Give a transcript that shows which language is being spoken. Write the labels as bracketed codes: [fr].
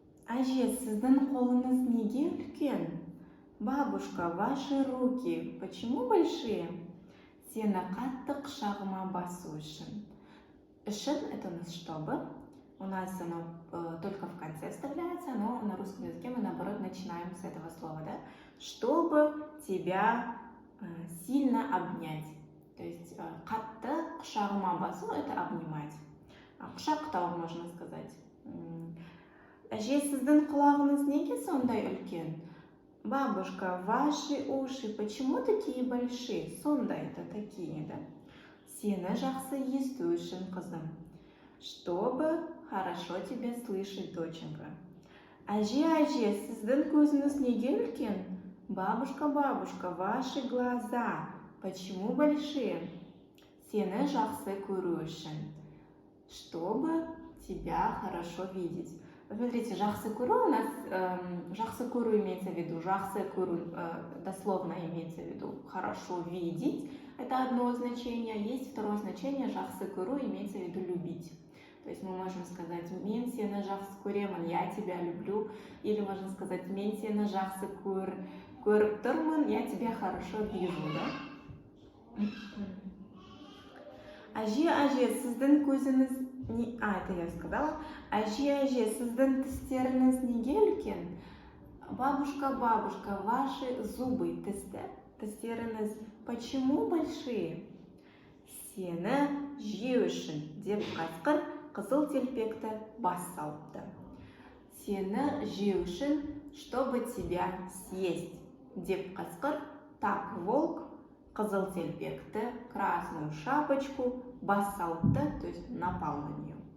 [kk] Әже, сіздің қолыңыз неге үлкен? [ru] Бабушка, ваши руки почему большие? [kk] Сені қатты құшағыма басу үшін. [ru] Үшін это у нас чтобы. У нас оно только в конце вставляется, но на русском языке мы наоборот начинаем с этого слова, да? Чтобы тебя сильно обнять. То есть [kk] қатты құшағыма басу [ru] это обнимать. [kk] Құшақтау [ru] можно сказать. [kk] Әже, сіздің құлағыңыз неге сондай үлкен? [ru] Бабушка, ваши уши почему такие большие? Сондай это такие, да? [kk] Сені жақсы есту үшін, қызым. [ru] Чтобы хорошо тебя слышать, доченька. [kk] Әже, сіздің көзіңіз неге үлкен? [ru] Бабушка, бабушка, ваши глаза почему большие? [kk] Сені жақсы көру үшін. [ru] Чтобы тебя хорошо видеть. Смотрите, [kk] жақсы көру [ru] у нас, жақсы көру имеется в виду, жақсы көру дословно имеется в виду хорошо видеть, это одно значение, есть второе значение, жақсы көру имеется в виду любить. То есть мы можем сказать, [kk] мен сені жақсы көремін, [ru] я тебя люблю, или можно сказать, [kk] мен сені жақсы көріп тұрмын, [ru] я тебя хорошо вижу, да? [kk] Әже, сіздің көзіңіз [ru] это я сказала. [kk] Әже, сіздің тістеріңіз неге үлкен? [ru] Бабушка, ваши зубы, тістеріңіз почему большие? [kk] Сені жеу үшін деп қасқыр қызыл телпекті бас салыпты. Сені жеу үшін, [ru] чтобы тебя съесть [kk] деп қасқыр, [ru] так волк [kk] қызыл телпекті, [ru] красную шапочку [kk] бас салыпты, [ru] то есть напал на нее.